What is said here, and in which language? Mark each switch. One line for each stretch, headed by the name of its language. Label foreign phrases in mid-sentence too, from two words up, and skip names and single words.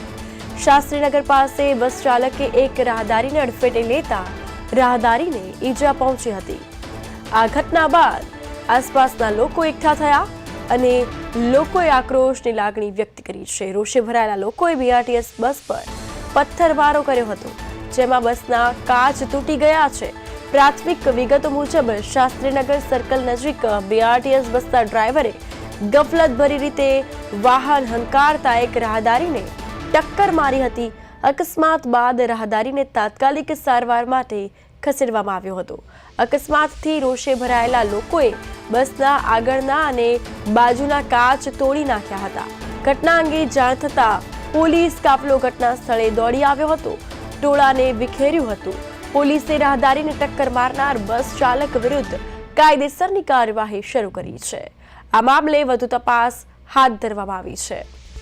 Gujarati: શાસ્ત્રીનગર પાસે બસ ચાલકે એક રાહદારીને અડફેટે લેતા રાહદારીને ઈજા પહોંચી હતી। આ ઘટના બાદ આસપાસના લોકો એકઠા થયા અને લોકોએ આક્રોશની લાગણી વ્યક્ત કરી છે। રોષે ભરાયેલા લોકોએ બીઆરટીએસ બસ પર પથ્થરમારો કર્યો હતો, જેમાં બસના કાચ તૂટી ગયા છે। પ્રાથમિક વિગતો મુજબ શાસ્ત્રીનગર સર્કલ નજીક બીઆરટીએસ બસના ડ્રાઇવરે ગફલત ભરી રીતે વાહન હંકારતા એક રાહદારી ને ટક્કર મારી હતી। અકસ્માત બાદ રાહદારી ને તાત્કાલિક સારવાર માટે ખસેડવામાં આવ્યો હતો। અકસ્માતથી રોષે ભરાયેલા લોકોએ બસના આગળના અને બાજુના કાચ તોડી નાખ્યા હતા। ઘટના અંગે જાણ થતા પોલીસ કાફલો ઘટના સ્થળે દોડી આવ્યો હતો। ટોળાને વિખેર્યું હતું। પોલીસે રાહદારીને ટક્કર મારનાર બસ ચાલક વિરુદ્ધ કાયદેસરની કાર્યવાહી શરૂ કરી છે। આ મામલે વધુ તપાસ હાથ ધરવામાં આવી છે।